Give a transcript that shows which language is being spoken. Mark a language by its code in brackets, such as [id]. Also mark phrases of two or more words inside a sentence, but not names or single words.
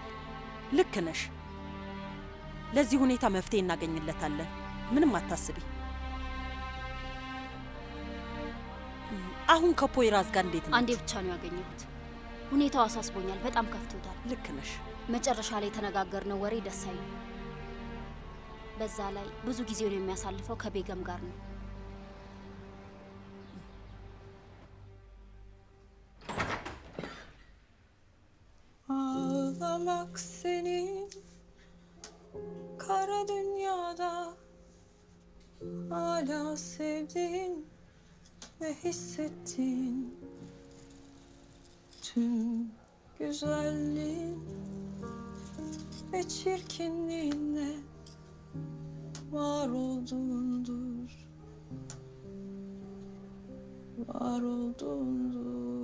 [am] ልክ ነሽ። ለዚህ ሁኔታ መፍትሄ እናገኝለታለን። ምንም አታስቢ። አሁን ከፖይራዝ ጋር እንዴት ነው? አንዴ ብቻ ነው ያገኘሁት። ሁኔታው አሳስቦኛል። በጣም ከፍቶታል። ልክ ነሽ። መጨረሻ ላይ የተነጋገርነው ወሬ ደስ አይልም። በዛ ላይ ብዙ ጊዜውን የሚያሳልፈው ከቤገም ጋር ነው። [tr] Ağlamak senin kara dünyada hala sevdiğin ve hissettiğin tüm güzelliğin ve çirkinliğinle var olduğundur, var olduğundur.